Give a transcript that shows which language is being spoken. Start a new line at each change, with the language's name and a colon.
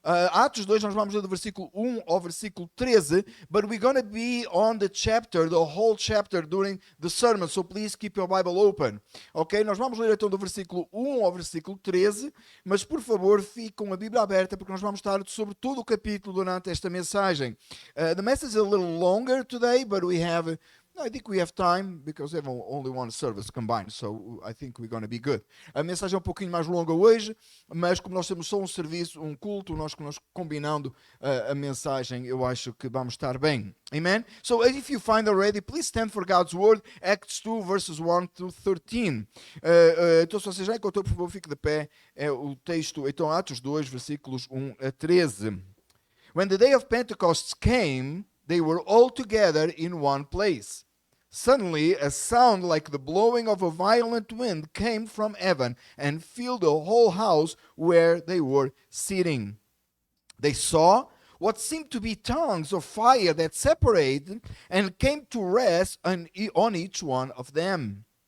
Portuguese: Atos 2, nós vamos ler do versículo 1 ao versículo 13,
English: but we're going to be on the chapter, the whole chapter during the sermon, so please keep your Bible open. Ok?
Portuguese: Nós vamos ler então do versículo 1 ao versículo 13, mas por favor fique com a Bíblia aberta porque nós vamos estar sobre todo o capítulo durante esta mensagem.
English: The message is a little longer today, but I think we have time because we have only one service combined, so I think we're going to be good.
Portuguese: A mensagem é um pouquinho mais longa hoje, mas como nós temos só um serviço, um culto, nós combinando a mensagem, eu acho que vamos estar bem. Amen?
English: So if you find already, please stand for God's word, Acts 2, verses 1 to 13.
Portuguese: Então, se você já encontrou, por favor, fique de pé. É o texto, então, Atos 2, versículos 1 a 13.
English: When the day of Pentecost came, they were all together in one place. Suddenly, a sound like the blowing of a violent wind came from heaven and filled the whole house where they were sitting. They saw what seemed to be tongues of fire that separated and came to rest on each one of them.